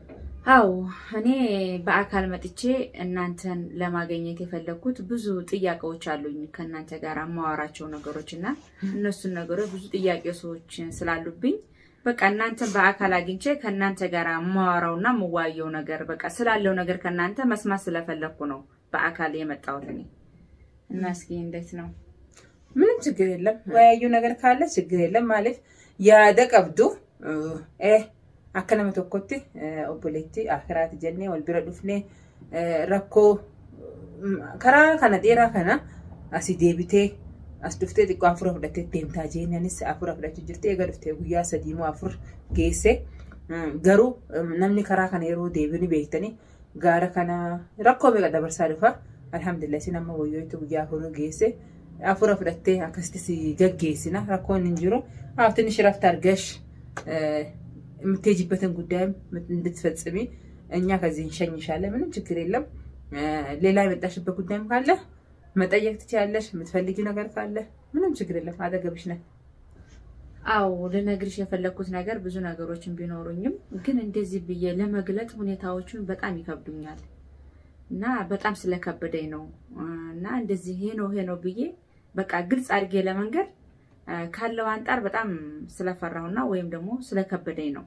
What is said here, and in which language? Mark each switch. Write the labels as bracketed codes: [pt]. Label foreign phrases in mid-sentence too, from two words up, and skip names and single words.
[am] አዎ እኔ በአካል መጥቼ እናንተን ለማግኘት የፈለኩት ብዙ ጥያቄዎች አሉኝ ከናንተ ጋር ማወራቸው ነገሮችና እነሱን ነገሮች ብዙ ጥያቄዎች ስላሉብኝ በቃ እናንተን በአካል አግኝቼ ከናንተ ጋር ማወራውና መዋየው ነገር በቃ ስላለው ነገር ከናንተ መስማት ስለፈለኩ ነው በአካል የመጣሁት እኔ። እና እስኪ እንዴት ነው? ምንም ችግር የለም። ወያዩ ነገር ካለ ችግር የለም ማለት ያደቀብዱ [om] akkana tokkotti obboleetti akhirat jenne wal bira dhufne rakko karaa kana dheeraa kana asi deebitee as dhuftee xiqqoo afur fudhattee deemtaa jeenanis afur fudhachuu jirtee eega dhuftee guyyaa 3 moo 4 geesse garuu namni karaa kana yeroo deebini beektanii gaara kana rakkoo meeqa dabarsaa dhufa alhamdulillah isin amma wayyootu guyyaa hunu geesse afura fudhattee akkasitti si gaggeessina rakkoon hin jiru [am] ትንሽ ረፍት አድርገሽ የምትሄጂበትን ጉዳይም እንድትፈጽሚ እኛ ከዚህ እንሸኝሻለን። ምንም ችግር የለም። ሌላ የመጣሽበት ጉዳይም ካለ መጠየቅ ትችያለሽ። የምትፈልጊው ነገር ካለ ምንም ችግር የለም፣ አጠገብሽ ነን። አው ልነግርሽ የፈለኩት ነገር ብዙ ነገሮችን ቢኖሩኝም ግን እንደዚህ ብዬ ለመግለጽ ሁኔታዎቹን በጣም ይከብዱኛል እና በጣም ስለከበደኝ ነው እና እንደዚህ ይሄ ነው ብዬ በቃ ግልጽ አድርጌ ለመንገር ካለው አንጣር በጣም ስለፈራውና ወይም ደግሞ ስለከበደኝ ነው።